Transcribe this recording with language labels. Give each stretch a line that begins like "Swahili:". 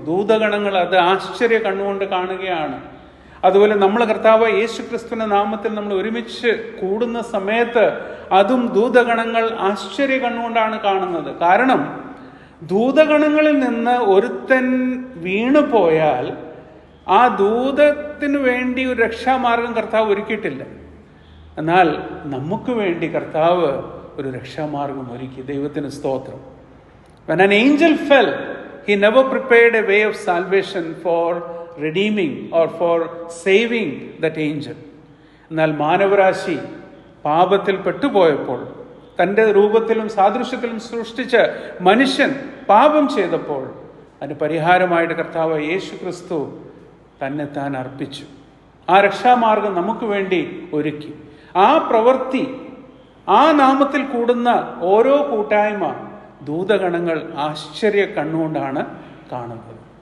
Malayalam: ദൂതഗണങ്ങൾ അത് ആശ്ചര്യ കണ്ണുകൊണ്ട് കാണുകയാണ്. അതുപോലെ നമ്മൾ കർത്താവ് യേശു ക്രിസ്തുവിന്റെ നാമത്തിൽ നമ്മൾ ഒരുമിച്ച് കൂടുന്ന സമയത്ത് അതും ദൂതഗണങ്ങൾ ആശ്ചര്യ കണ്ണുകൊണ്ടാണ് കാണുന്നത്. കാരണം ദൂതഗണങ്ങളിൽ നിന്ന് ഒരുത്തൻ വീണുപോയാൽ ആ ദൂതത്തിന് വേണ്ടി ഒരു രക്ഷാമാർഗം കർത്താവ് ഒരുക്കിയിട്ടില്ല. എന്നാൽ നമുക്ക് വേണ്ടി കർത്താവ് ഒരു രക്ഷാമാർഗം ഒരുക്കി. ദൈവത്തിന് സ്തോത്രം.
English: When an angel fell, he never prepared a way of salvation for redeeming or for saving that angel.
Malayalam: എന്നാൽ മാനവരാശി പാപത്തിൽ പെട്ടുപോയപ്പോൾ, തൻ്റെ രൂപത്തിലും സാദൃശ്യത്തിലും സൃഷ്ടിച്ച മനുഷ്യൻ പാപം ചെയ്തപ്പോൾ അതിന് പരിഹാരമായിട്ട് കർത്താവ് യേശു ക്രിസ്തു തന്നെ താൻ അർപ്പിച്ചു. ആ രക്ഷാമാർഗം നമുക്ക് വേണ്ടി ഒരുക്കി. ആ പ്രവൃത്തി, ആ നാമത്തിൽ കൂടുന്ന ഓരോ കൂട്ടായ്മ ദൂതഗണങ്ങൾ ആശ്ചര്യ കണ്ണുകൊണ്ടാണ് കാണുന്നത്.